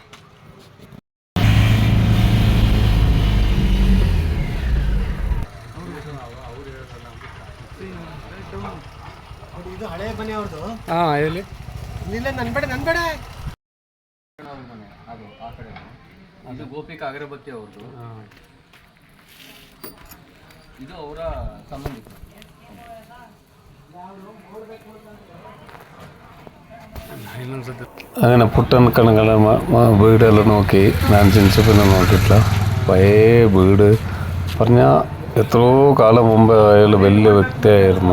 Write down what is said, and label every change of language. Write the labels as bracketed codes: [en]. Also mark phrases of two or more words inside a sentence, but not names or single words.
[kn] ಇದು ಹಳೆ ಮನೆ ಅವ್ರದ್ದು. ಹಾಂ ಹೇಳಿ. ಇಲ್ಲ ನನ್ಬೇಡ ಅವ್ರ ಮನೆ ಅದು ಆ ಕಡೆ. ಇದು ಗೋಪಿಕಾ ಅಗರಬತ್ತಿ ಅವ್ರದ್ದು. ಇದು ಅವರ ಸಂಬಂಧಿಕರು. [ml] അങ്ങനെ പുട്ടൻ കണങ്ങളെ വീടെല്ലാം നോക്കി ഞാൻ ജനിച്ചപ്പോൾ നോക്കിയിട്ടില്ല. പഴയ വീട് പറഞ്ഞാൽ എത്രയോ കാലം മുമ്പ് അയാൾ വലിയ വ്യക്തിയായിരുന്നു.